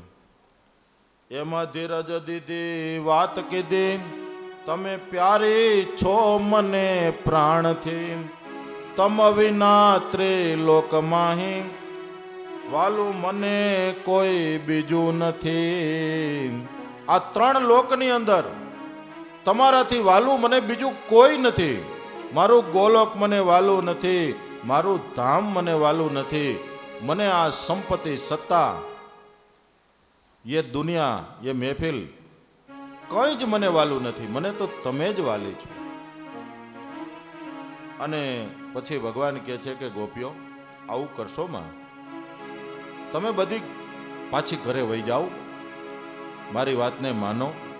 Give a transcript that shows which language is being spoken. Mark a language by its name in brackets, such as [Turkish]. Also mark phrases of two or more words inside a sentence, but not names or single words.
[Gujarati] એમાં ધીરજ દીધી, વાત કીધી, તમે પ્યારી છો મને પ્રાણથી, તમ વિના ત્રિલોક માહી, વાલું મને કોઈ બીજું નથી. આ ત્રણ લોકની અંદર તમારાથી વાલું મને બીજું કોઈ નથી. મારું ગોલોક મને વાલું નથી, મારું ધામ મને વાલું નથી. મને આ સંપત્તિ, સત્તા, [Hindi] ये दुनिया, ये महफिल [Gujarati] કંઈ જ મને વાલું નથી. મને તો તમે જ વાલી છો. અને પછી ભગવાન કહે છે કે ગોપીઓ, આવું કરશો માં, તમે બધી પાછી ઘરે વહી જાઓ, મારી વાતને માનો.